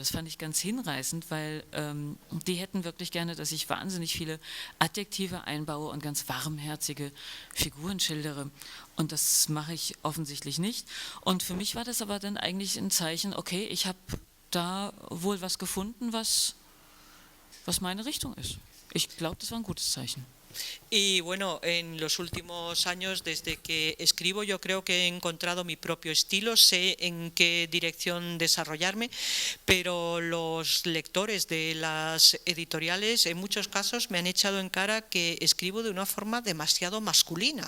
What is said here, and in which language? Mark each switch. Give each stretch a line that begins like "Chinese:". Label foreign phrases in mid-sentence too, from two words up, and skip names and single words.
German: Das fand ich ganz hinreißend, weil die hätten wirklich gerne, dass ich wahnsinnig viele Adjektive einbaue und ganz warmherzige Figuren schildere. Und das mache ich offensichtlich nicht. Und für mich war das aber dann eigentlich ein Zeichen, okay, ich habe da wohl was gefunden, was meine Richtung ist. Ich glaube, das war ein gutes Zeichen.
Spanish: Y bueno, en los últimos años, desde que escribo, yo creo que he encontrado mi propio estilo, sé en qué dirección desarrollarme, pero los lectores de las editoriales en muchos casos me han echado en cara que escribo de una forma demasiado masculina.